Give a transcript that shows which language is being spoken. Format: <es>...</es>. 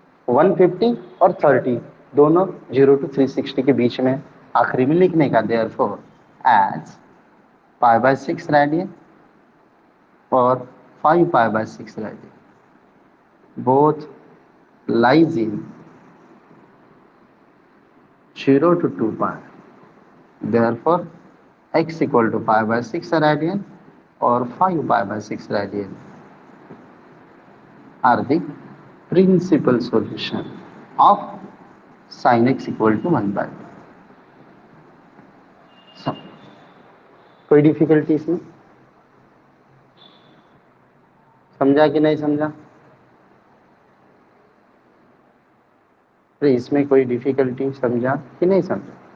<hi>150 और 30 दोनों 0 to 360 के बीच में आखिरी में लिखने का.</hi> <en>Therefore as π/6 radian और 5π/6 radian both lies in 0 to 2π. Therefore, x equal to π/6 radian or 5π/6 radian are the principal solution of sin x equal to 1/2.</en> <hi>So, कोई डिफिकल्टी इसमें? समझा कि नहीं समझा? अरे इसमें कोई डिफिकल्टी समझा कि नहीं समझा?</hi>